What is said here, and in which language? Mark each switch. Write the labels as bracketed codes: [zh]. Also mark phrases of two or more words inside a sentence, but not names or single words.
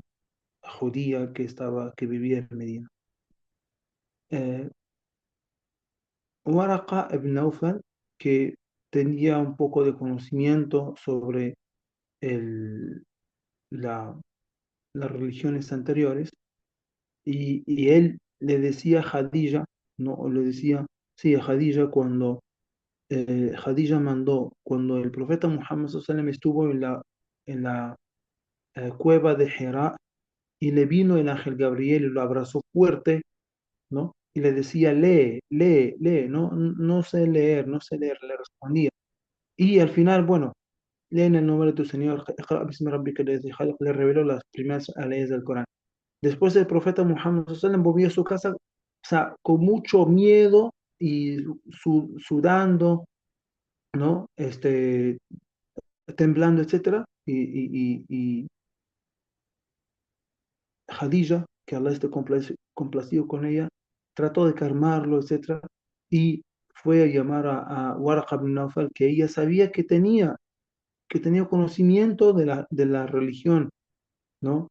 [es] La judía que vivía en Medina. Eh, Waraqa ibn Nawfal, que tenía un poco de conocimiento sobre el- la- las religiones anteriores, y él le decía a Jadilla, ¿no? O le decía, sí, a Jadilla cuando Jadilla mandó, cuando el profeta Muhammad [ar] صلى الله عليه وسلم [es] estuvo en la cueva de Hira, y le vino el ángel Gabriel y lo abrazó fuerte, ¿no? Y le decía, lee, lee, lee, no, no sé leer, no sé leer, le respondía. Y al final, bueno, lee en el nombre de tu Señor, [ar] اقرأ باسم ربك الذي خلق, [es] le reveló las primeras leyes del Corán. Después el profeta Muhammad [ar] صلى الله عليه وسلم [es] volvió a su casa, o sea, con mucho miedo y sudando, ¿no? Temblando, etcétera. Y Jadilla, que Allah esté complacido con ella, trató de calmarlo, etcétera, y fue a llamar a Warqa bin Nawfal, que ella sabía que tenía conocimiento de la religión, ¿no?